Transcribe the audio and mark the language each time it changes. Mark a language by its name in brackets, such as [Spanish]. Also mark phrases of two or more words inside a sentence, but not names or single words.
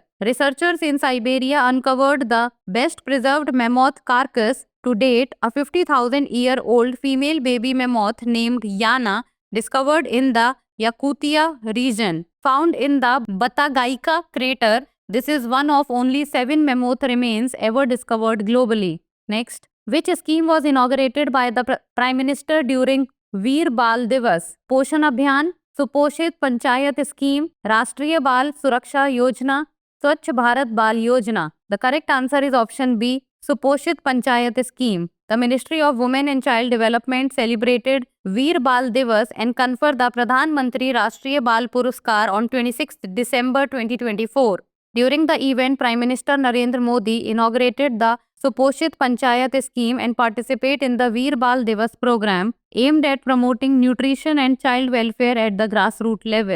[English] Researchers in Siberia uncovered the best preserved mammoth carcass to date, a 50,000-year-old female baby mammoth named Yana, discovered in the Yakutia region. Found in the Batagaika crater, this is one of only 7 mammoth remains ever discovered globally. Next, which scheme was inaugurated by the Prime Minister during Veer Bal Divas? Poshan Abhiyan, Suposhit Panchayat Scheme, Rashtriya Bal Suraksha Yojana, Swachh Bharat Bal Yojana. The correct answer is option B, Suposhit Panchayat Scheme. The Ministry of Women and Child Development celebrated Veer Bal Divas and conferred the Pradhan Mantri Rashtriya Bal Puruskar on 26 December 2024. During the event, Prime Minister Narendra Modi inaugurated the Suposhit Panchayat scheme and participate in the Veer Bal Divas program aimed at promoting nutrition and child welfare at the grassroots level.